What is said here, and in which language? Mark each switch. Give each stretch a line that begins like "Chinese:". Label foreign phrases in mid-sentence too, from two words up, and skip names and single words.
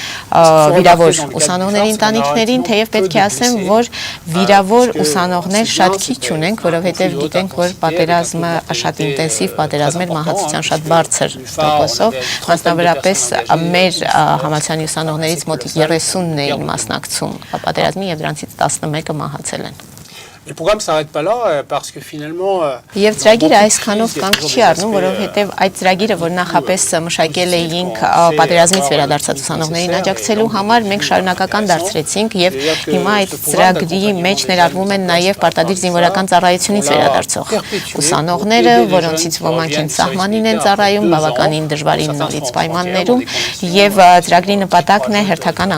Armenian: վիրավոր ուսանողների ընտանիքներին, թեև պետք է ասեմ, որ վիրավոր ուսանողներ շատ քիչ ունենք, որովհետև գիտենք, որ պատերազմը շատ ինտենսիվ պատերազմ էր մահացության շատ բարձր տոկոսով, մասնավորապես մեր համալսարանի ուսանողներից մոտիկ 30-ն էին մասնակցում պատերազմի եւ դրանցից 11-ը մահացել են։
French: Le programme ne s'arrête pas là parce que finalement
Armenian: Եվ ծրագիրը այսքանով կանգ չի առնում, որովհետև այդ ծրագիրը, որ նախապես մշակել էինք պատերազմից վերադարձած ուսանողներին աջակցելու համար, մենք շարունակական դարձրեցինք եւ հիմա այդ ծրագրի մեջ ներառվում են նաեւ պարտադիր զինվորական ծառայությունից վերադարձող ուսանողները, որոնցից ոմանք են սահմանին են ծառայում բավականին դժվարին նորից պայմաններում եւ ծրագրի նպատակն է հերթական